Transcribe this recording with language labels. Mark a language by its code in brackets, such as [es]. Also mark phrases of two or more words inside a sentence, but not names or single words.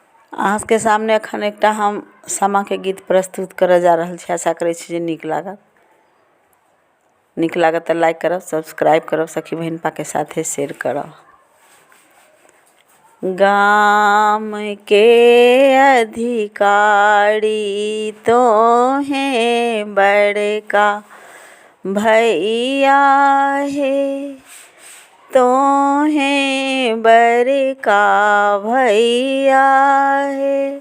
[mai] अहाँ के सामने एखन एकटा हम सामा के गीत प्रस्तुत करऽ जा रहल छी। आशा करै छी जे नीक लागत तऽ लाइक करब, सब्सक्राइब करब, सखी बहिन पा के साथे शेयर करब। गाम के अधिकारी तो हैं बड़का भैया है, तो हैं बड़का भैया है।